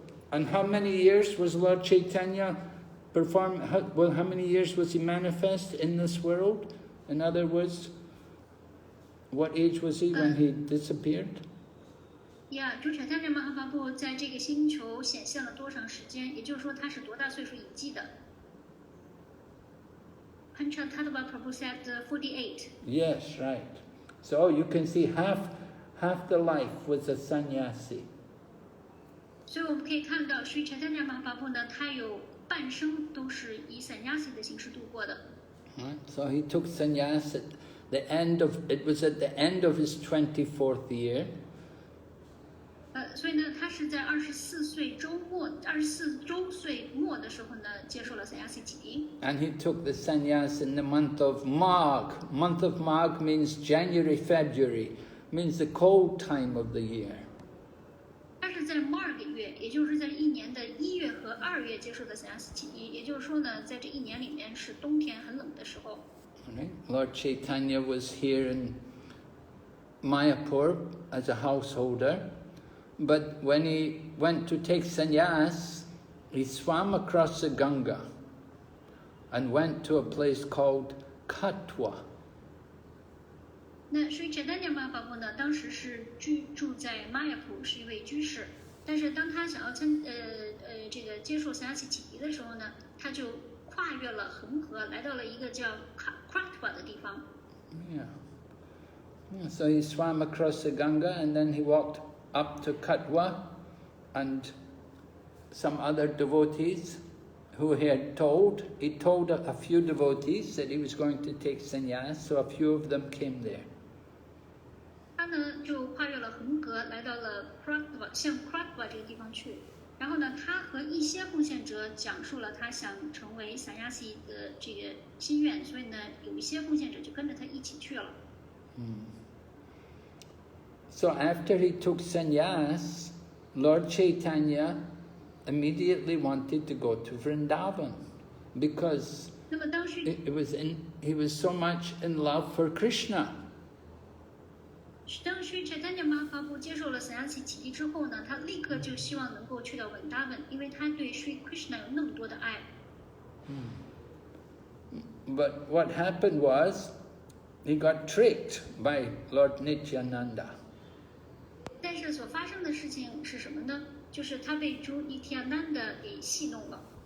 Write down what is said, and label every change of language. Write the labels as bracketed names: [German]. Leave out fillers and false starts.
[English] And how many years was Lord Chaitanya how many years was he manifest in this world? In other words, what age was he when he disappeared? [Chinese] Yeah, Sri Chaitanya Mahaprabhu 在这个星球显现了多长时间？也就是说，他是多大岁数隐迹的？ [English] Caritamrta Prabhu said 48. Yes, right. So you can see half the life was a sannyasi. [Chinese] 所以我们可以看到Sri Chaitanya Mahaprabhu 呢，他有半生都是以sannyasi的形式度过的。 [English] Right? So he took sannyas at it was at the end of his 24th year. [Chinese] 所以呢，他是在24周岁末的时候呢，接受了散亚西洗礼。 [English] And he took the sannyas in the month of Magh. Month of Magh means January, February, means the cold time of the year. [Chinese] 他是在12个月，也就是在一年的1月和2月接受的散亚西洗礼。也就是说呢，在这一年里面是冬天很冷的时候。 [English] Right? Lord Caitanya was here in Mayapur as a householder. But when he went to take sannyas, he swam across the Ganga and went to a place called Katwa. [Chinese] 那所以Caitanya Mahaprabhu呢，当时是居住在玛雅普，是一位居士。但是当他想要这个接受散亚西洗礼的时候呢，他就跨越了恒河，来到了一个叫Katwa的地方。 [English] Yeah. So he swam across the Ganga and then he walked up to Katwa, and some other devotees who he told a few devotees that he was going to take sannyas, so a few of them came there. [Chinese] 他呢就跨越了恒河，来到了向 Kratwa 这个地方去。然后呢，他和一些奉献者讲述了他想成为散亚西的这个心愿，所以呢，有一些奉献者就跟着他一起去了。 [English] So after he took sannyas, Lord Caitanya immediately wanted to go to Vrindavan because he was so much in love for Krishna. [Chinese] 当时Caitanya Mahaprabhu接受了散亚西洗礼之后呢，他立刻就希望能够去到文达文，因为他对 Sri Krishna 有那么多的爱。 [English] But what happened was he got tricked by Lord Nityananda. [Chinese] 但是所发生的事情是什么呢？就是他被主 Nityananda 给戏弄了。